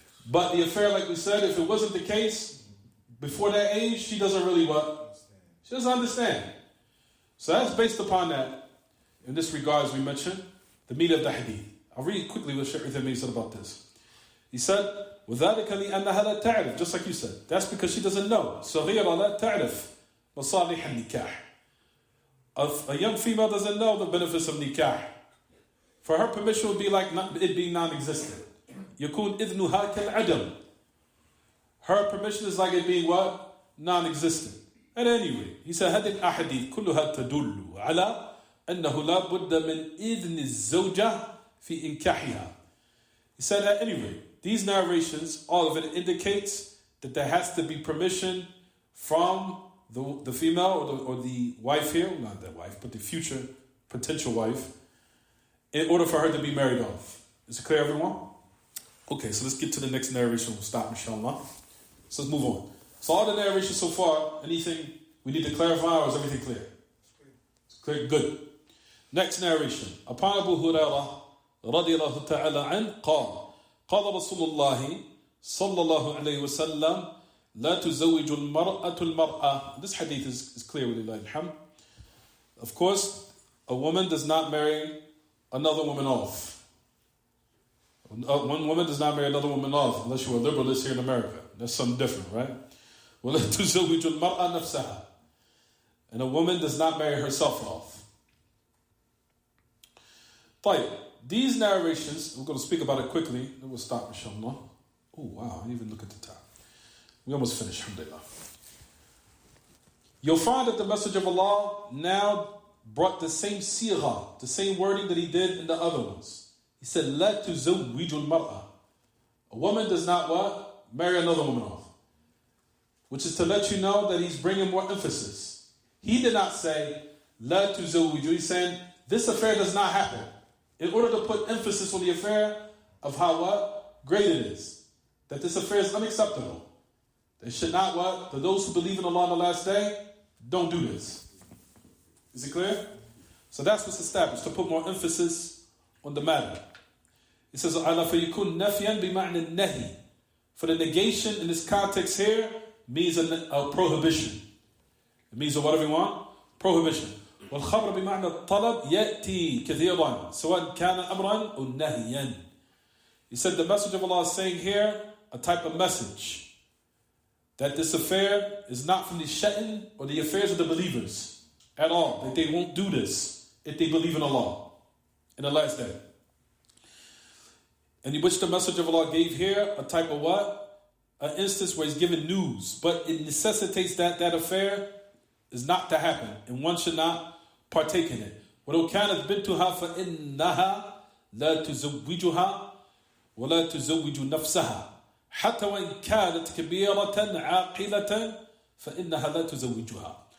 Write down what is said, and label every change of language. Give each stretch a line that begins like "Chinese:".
English: But the affair, like we said, if it wasn't the case, before that age, she doesn't really what? She doesn't understand. So that's based upon that. In this regard, as we mentioned, the meat of the hadith. I'll read quickly what Shaykh Uthaymeen said about this. He said,
Arabic: وَذَلِكَ لِأَنَّهَا لَا تَعْرِفْ.
English: Just like you said. That's because she doesn't know.
Arabic: صَغِيرَ لَا تَعْرِفْ مَصَالِحَ النِّكَاحِ.
English: A young female doesn't know the benefits of nikah. For her, permission would be like it being non-existent.
Arabic: يَكُونْ إِذْنُهَا كَالْعَدَمِ.
English: Her permission is like it being what? Non-existent. At any rate, he said,
Arabic: هذه الأحاديث كلها تدل على أنه لا بد من إذن الزوجة في إنكاحها.
English: He said, at any rate, these narrations, all of it indicates that there has to be permission from the female or the wife here, not that wife, but the future potential wife, in order for her to be married off. Is it clear, everyone? Okay, so let's get to the next narration. We'll stop, inshallah. So let's move on. So all the narration so far, anything we need to clarify, or is everything clear? It's clear. Good. Next narration.
Arabic: Upon Abu Hurairah رضي الله تعالى عنه قال قال رسول الله صلى الله عليه وسلم لا تزوج المرأة المرأة.
English: This hadith is clear with Allah. Of course, a woman does not marry another woman off. One woman does not marry another woman off unless you're a liberalist here in America. That's something different, right?
Arabic: ولا تزوج المرأة نفسها.
English: And a woman does not marry herself off.
Arabic: طيب.
English: These narrations, we're going to speak about it quickly, then we'll stop, inshallah. Oh, wow, I didn't even look at the time. We almost finished, alhamdulillah. You'll find that the Message of Allah now brought the same sirah, the same wording that he did in the other ones. He said,
Arabic: لا تزوج المرأة.
English: A woman does not what? Marry another woman off. Which is to let you know that he's bringing more emphasis. He did not say,
Arabic: لا تزوج.
English: He's saying, this affair does not happen. In order to put emphasis on the affair of how what? Great it is. That this affair is unacceptable. They should not what? To those who believe in Allah on the last day, don't do this. Is it clear? So that's what's established, to put more emphasis on the matter. It says,
Arabic: أَلَا فَيَكُنْ نَفْيًا بِمَعْنِ النَّهِي.
English: For the negation in this context here means a prohibition. It means a what, everyone? Prohibition.
Arabic: والخبر بمعنى الطلب يأتي كثيرا سواء كان أمرا أو نهيا.
English: He said the Message of Allah is saying here a type of message that this affair is not from the sha'n or the affairs of the believers at all, that they won't do this if they believe in Allah in the last day. And in which the Message of Allah gave here a type of what? An instance where he's given news, but it necessitates that affair is not to happen, and one should not partake in it.
Arabic: ولو كانت بنتها فإنها لا تزوجها ولا تزوج نفسها حتى وإن كانت كبيرة عاقلة فإنها لا تزوجها.